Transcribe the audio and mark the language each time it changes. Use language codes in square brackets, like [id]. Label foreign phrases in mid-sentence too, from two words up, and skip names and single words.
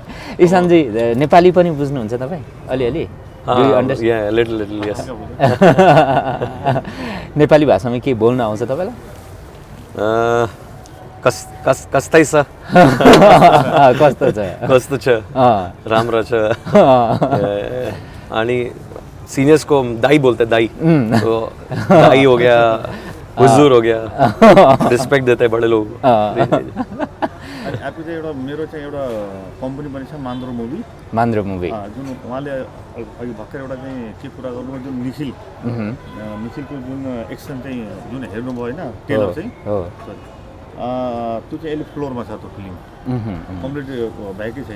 [ne] इशानजी नेपाली पनि बुझ्नुहुन्छ तपाईँ अलिअलि नेपाली भाषामा के बोल्न आउँछ तपाईँलाई कस्तै छ कस्तो छ राम्रो छ अनि [hi] सीनियर्स को दाई बोलते दाई तो दाई हो गया हुजूर हो गया रिस्पेक्ट देते हैं बड़े लोग [ne] अर्को चाहिँ एउटा मेरो चाहिँ एउटा कम्पनी पनि छ मान्द्रो मुभी जुन उहाँले अघि भर्खर एउटा चाहिँ के कुरा गर्नुभयो जुन निखिलको जुन एक्सन चाहिँ जुन हेर्नुभयो होइन टेलर चाहिँ त्यो चाहिँ अहिले फ्लोरमा छ त्यो फिल्म कम्प्लिट भएकै छैन